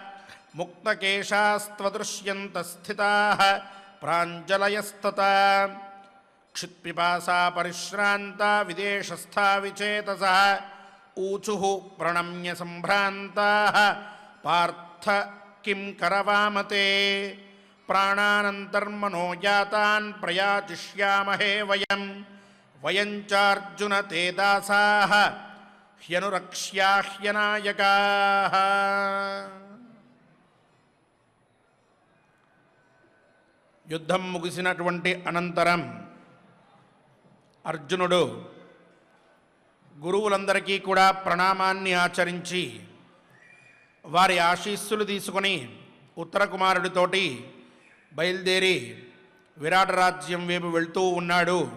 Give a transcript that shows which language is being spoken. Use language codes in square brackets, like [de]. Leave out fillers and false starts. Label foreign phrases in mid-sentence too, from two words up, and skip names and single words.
[sa] मुक्तकेशास्त्वदृश्यन्तस्थिताः प्राञ्जलयस्तथा क्षुत्पिपासा परिश्रान्ता विदेशस्था विचेतसः ऊचुः प्रणम्य सम्भ्रान्ताः पार्थ किं करवामते प्राणानन्तर्मनो यातान् प्रयाचिष्यामहे वयं चार्जुन ते दासाः ह्यनुरक्ष्याह्यनायकाः। [te] యుద్ధం ముగిసినటువంటి అనంతరం అర్జునుడు గురువులందరికీ కూడా ప్రణామాన్ని ఆచరించి వారి ఆశీస్సులు తీసుకొని ఉత్తర కుమారుడితోటి బయలుదేరి విరాట రాజ్యం వైపు వెళ్తూ ఉన్నాడు.